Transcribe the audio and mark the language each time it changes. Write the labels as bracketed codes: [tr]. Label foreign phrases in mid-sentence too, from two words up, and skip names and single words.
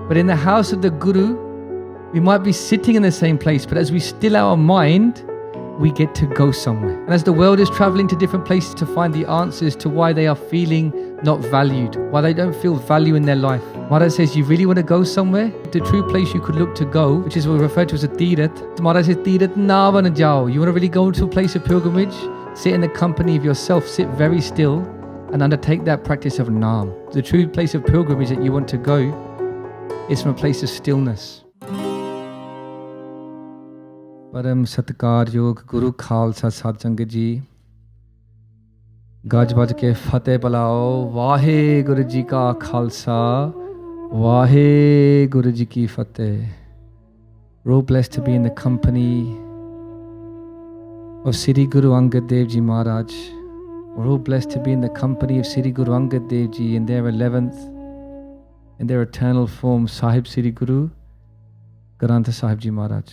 [en] But in the house of the Guru, we might be sitting in the same place, but as we still our mind, we get to go somewhere. And as the world is traveling to different places to find the answers to why they are feeling not valued, why they don't feel value in their life, Maharaj says, you really want to go somewhere? The true place you could look to go, which is what we refer to as a Tirath. Maharaj says, [pa] ਤੀਰਥ ਨਾ ਬਣਾ ਜਾਓ. [en] You want to really go to a place of pilgrimage? Sit in the company of yourself, sit very still, and undertake that practice of Naam. The true place of pilgrimage that you want to go is from a place of stillness. [pa] ਪਰਮ ਸਤਿਕਾਰ ਯੋਗ ਗੁਰੂ ਖਾਲਸਾ ਸਾਧ ਸੰਗਤ ਜੀ, ਗੱਜ ਵੱਜ ਕੇ ਫ਼ਤਿਹ ਬੁਲਾਓ। ਵਾਹੇ ਗੁਰੂ ਜੀ ਕਾ ਖਾਲਸਾ, ਵਾਹੇ ਗੁਰੂ ਜੀ ਕੀ ਫ਼ਤਿਹ. [en] We're all blessed to be in the company of Sri Guru Arjan Dev Ji Maharaj. We're all blessed to be in the company of Sri Guru Arjan Dev Ji in their 11th, in their eternal form, Sahib Sri Guru Granth Sahib Ji Maharaj.